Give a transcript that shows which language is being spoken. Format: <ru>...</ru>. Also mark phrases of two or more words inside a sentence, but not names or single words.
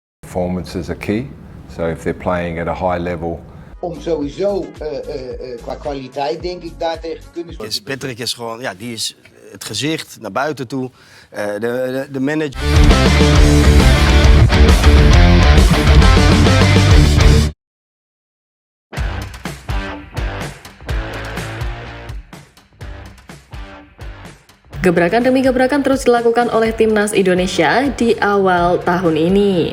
<en>performances are key. So if they're playing at a high level.</en> <nl>Om sowieso qua kwaliteit denk ik daar tegen te kunnen spelen. Patrick is gewoon, ja, die is het gezicht naar buiten toe. De manager.</nl> <id>Gebrakan demi gebrakan terus dilakukan oleh timnas Indonesia di awal tahun ini.</id>